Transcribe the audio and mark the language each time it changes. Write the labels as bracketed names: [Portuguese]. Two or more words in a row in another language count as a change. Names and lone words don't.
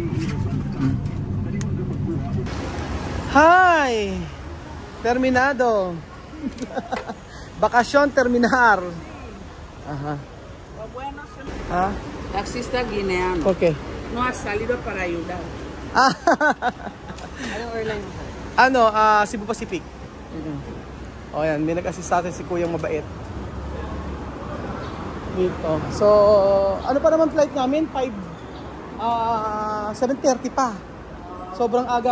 [English] Hi! [Spanish] Terminado! Bakasyon terminar! Ajá. ¿Ah? Taxista guineano. ¿Por qué? No ha salido para ayudar. [Filipino] Anong airline mo? Cebu Pacific. O yan, may nag-assist sa atin si Kuyang mabait. Dito. So, ano pa naman flight namin? 5 7:30 pa. Sobrang aga.